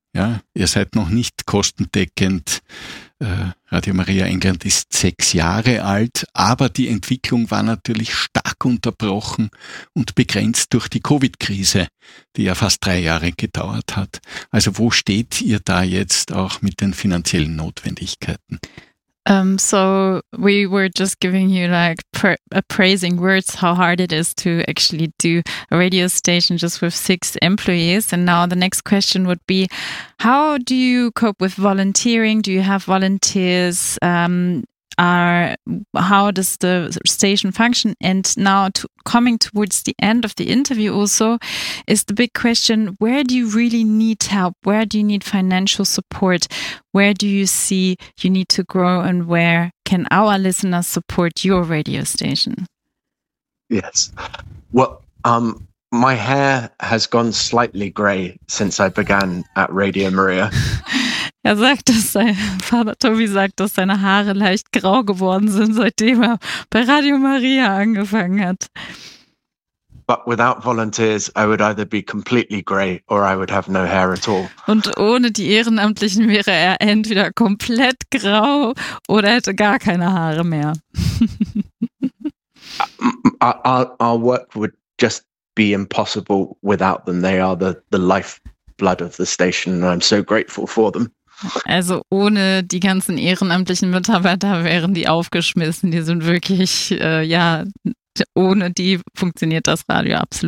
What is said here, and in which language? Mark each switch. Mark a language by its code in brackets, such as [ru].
[de] Ja, ihr seid noch nicht kostendeckend. Radio Maria England ist 6 Jahre alt, aber die Entwicklung war natürlich stark unterbrochen und begrenzt durch die Covid-Krise, die ja fast 3 Jahre gedauert hat. Also wo steht ihr da jetzt auch mit den finanziellen Notwendigkeiten? [en] So we were just giving you like praising words how hard it is to actually do a radio station just with 6 employees. And now the next question would be, how do you cope with volunteering? Do you have volunteers? How does the station function? And now coming towards the end of the interview also is the big question, where do you really need help? Where do you need financial support? Where do you see you need to grow? And where can our listeners support your radio station? Yes. Well, my hair has gone slightly grey since I began at Radio Maria. [de] Er sagt, dass Vater Tobi sagt, dass seine Haare leicht grau geworden sind, seitdem er bei Radio Maria angefangen hat. [en] But without volunteers, I would either be completely grey or I would have no hair at all. [de] Und ohne die Ehrenamtlichen wäre er entweder komplett grau oder hätte gar keine Haare mehr. [en] our work would just be impossible without them. They are the lifeblood of the station and I'm so grateful for them. [de] Also ohne die ganzen ehrenamtlichen Mitarbeiter wären die aufgeschmissen. Die sind wirklich, ohne die funktioniert das Radio absolut.